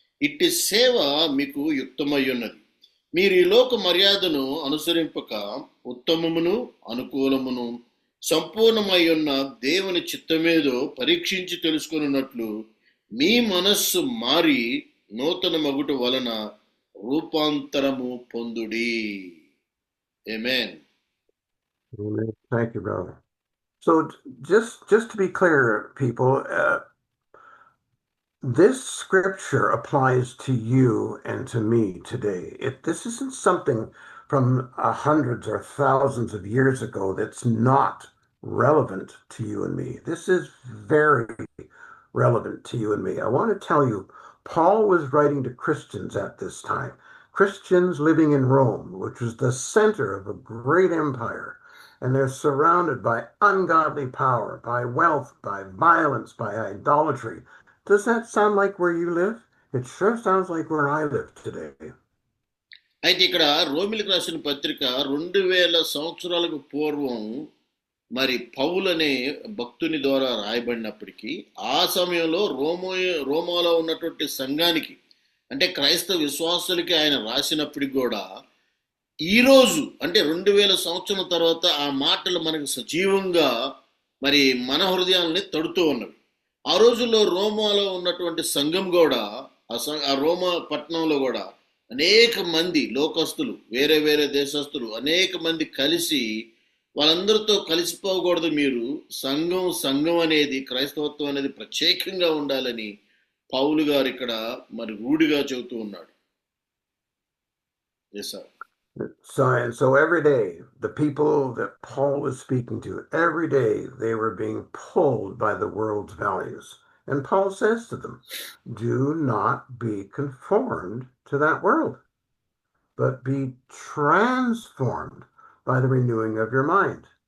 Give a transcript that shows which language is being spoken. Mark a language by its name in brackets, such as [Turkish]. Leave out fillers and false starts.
[Telugu] ఇట్టి సేవ మీకు యుక్తమై ఉన్నది. మీరు ఈ లోక మర్యాదను అనుసరింపక ఉత్తమమును అనుకూలమును సంపూర్ణమై ఉన్న దేవుని చిత్తమేదో పరీక్షించి తెలుసుకొనున్నట్లు మీ మనస్సు మారి నూతన మగుట వలన రూపాంతరము పొందుడి. ఆమేన్. [English] Thank you, brother. So just to be clear, people, this scripture applies to you and to me today. This isn't something from hundreds or thousands of years ago that's not relevant to you and me. This is very relevant to you and me. I want to tell you, Paul was writing to Christians at this time, Christians living in Rome, which was the center of a great empire. And they're surrounded by ungodly power, by wealth, by violence, by idolatry. Does that sound like where you live? It sure sounds like where I live today. [Telugu] అయితే ఇక్కడ రోమిలకు రాసిన పత్రిక 2000 సంవత్సరాలకు పూర్వం మరి పౌలు అనే భక్తుని ద్వారా రాయబడినప్పటికీ, ఆ సమయంలో రోమాలో ఉన్నటువంటి సంఘానికి, అంటే క్రైస్తవ విశ్వాసులకి ఆయన రాసినప్పటికి కూడా ఈరోజు అంటే 2000 సంవత్సరం తర్వాత ఆ మాటలు మనకు సజీవంగా మరి మన హృదయాల్ని తడుతూ ఉన్నవి. ఆ రోజుల్లో రోమాలో ఉన్నటువంటి సంఘం కూడా ఆ రోమా పట్టణంలో కూడా అనేక మంది లోకస్తులు, వేరే వేరే దేశస్తులు అనేక మంది కలిసి వాళ్ళందరితో కలిసిపోకూడదు, మీరు సంఘం అనేది, క్రైస్తవత్వం అనేది ప్రత్యేకంగా ఉండాలని పౌలు గారు ఇక్కడ మరి రూఢిగా చెబుతూ ఉన్నాడు. [English] Yes sir. So every day, the people that Paul was speaking to, every day they were being pulled by the world's values. And Paul says to them, do not be conformed to that world, but be transformed by the renewing of your mind.